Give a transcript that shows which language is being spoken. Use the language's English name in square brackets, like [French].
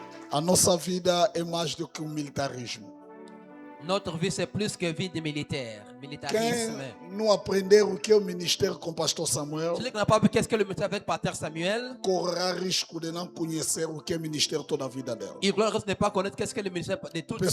[Portuguese] A nossa vida é mais do que um militarismo. [French] Notre vie, c'est plus que vie de militaire, [Portuguese] Quem [French] militarisme. [Portuguese] não aprender o que é o ministério com o pastor Samuel, [French] Celui qui n'a pas vu qu'est-ce que le ministère avec Pater Samuel, [Portuguese] correrá risco de não conhecer o que é ministério toda a vida dela. [French] il risque de ne pas connaître qu'est-ce que le ministère de toute sa